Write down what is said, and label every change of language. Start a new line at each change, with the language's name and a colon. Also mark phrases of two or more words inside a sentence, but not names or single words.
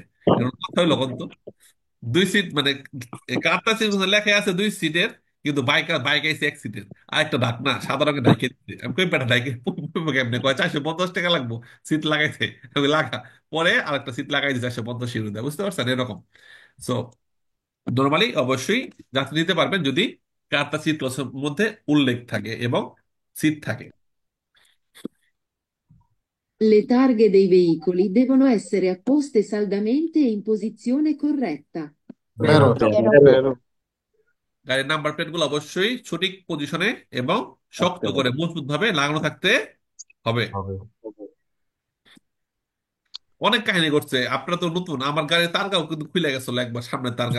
Bangla: এখন কথা হইলো কত, 2 সিট, মানে কারটা সিট লেখা আছে 2 সিটের, কিন্তু বাইক বাইক আইছে এক সিটের, আর একটা ঢাক না সাদা রঙের ঢাইকে দিতে, আমি কই পেটা ঢাইকে কেমনে কয় 450 টাকা লাগবো সিট লাগাইতে, আমি লাগা, পরে আরেকটা সিট লাগাই দিতে 450 ইউরো দেয়, বুঝতে পারছেন এরকম। সো নর্মালি অবশ্যই যাত্রী নিতে পারবেন যদি কারটা সিট ক্লাসের মধ্যে উল্লেখ থাকে এবং সিট থাকে।
Italian: Le targhe dei veicoli devono essere apposte saldamente e in posizione corretta.
Bangla: বেরো। বেরো। গাড়ির নাম্বার প্লেট গুলো অবশ্যই সঠিক পজিশনে এবং শক্ত করে মজবুত ভাবে লাগানো থাকতে হবে। অনেক কাহিনী করছে। আপনারা তো নতুন, আমার গাড়ির তারগাও কিন্তু খুলে গেছিল একবার, সামনের তারগা।